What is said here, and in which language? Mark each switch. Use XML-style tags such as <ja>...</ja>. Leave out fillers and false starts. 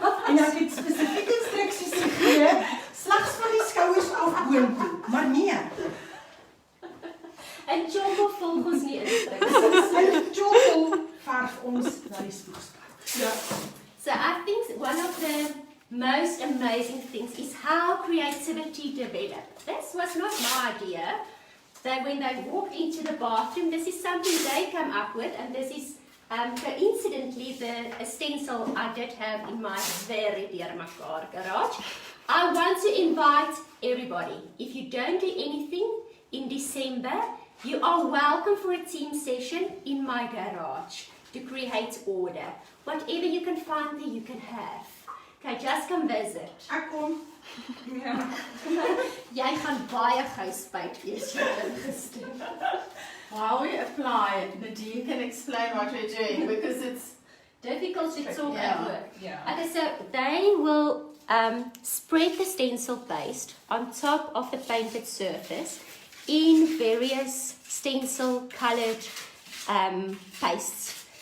<af>En ek het spesifieke instruksies gegee, slegs van die skouers af boontoe. Maar nee, En Tjhoko volg ons nie instruksies. in Tjhoko verf ons na die spoegspad. Ja.</af> <en>So I think one of the most amazing things is how creativity developed. This was not my idea. That when they walked into the bathroom, this is something they come up with, and this is coincidentally the stencil I did have in my very dear mekaar garage. I want to invite everybody. If you don't do anything in December, you are welcome for a team session in my garage to create order. Whatever you can find there, you can have. Okay, just come visit.</en> <af>Ek kom. Jy gaan baie gou spyt wees jy het ingestem.</af> <en>While we apply, Nadine can explain what we're doing because it's Difficult to talk Yeah. at work. Yeah. Okay, so they will spread the stencil paste on top of the painted surface in various stencil coloured pastes.</en>